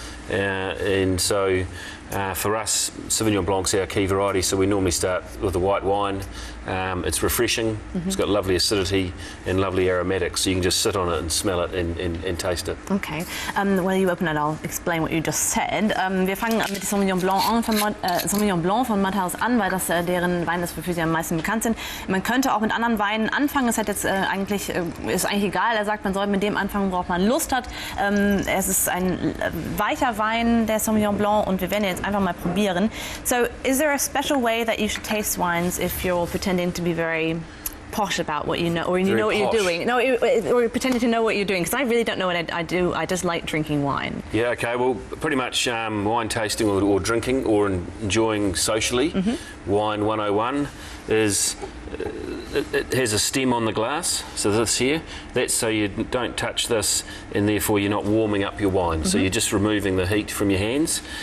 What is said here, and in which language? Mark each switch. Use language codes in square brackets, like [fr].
[en] And so for us, Sauvignon Blanc's our key variety, so we normally start with the white wine. It's refreshing, it's got lovely acidity and lovely aromatics, so you can just sit on it and smell it and taste it. Okay, well, you open it, I'll explain what you just said. [de] Wir fangen mit Sauvignon Blanc von Mudhouse an, weil das deren Wein ist, wofür sie am meisten bekannt sind. Man könnte auch mit anderen Weinen anfangen, es hat jetzt ist eigentlich egal, er sagt, man soll mit dem anfangen, worauf man Lust hat. Es ist ein weicher Wein, der Sauvignon Blanc, und wir werden jetzt einfach mal probieren. [en] So, is there a special way that you should taste wines if you're pretending to be very posh about what you know, or you know what you're doing? No, or pretending to know what you're doing, because I really don't know what I do. I just like drinking wine. Yeah, okay, well, pretty much wine tasting or drinking or enjoying socially, Wine 101 is, it has a stem on the glass, so this here, that's so you don't touch this, and therefore you're not warming up your wine, so you're just removing the heat from your hands.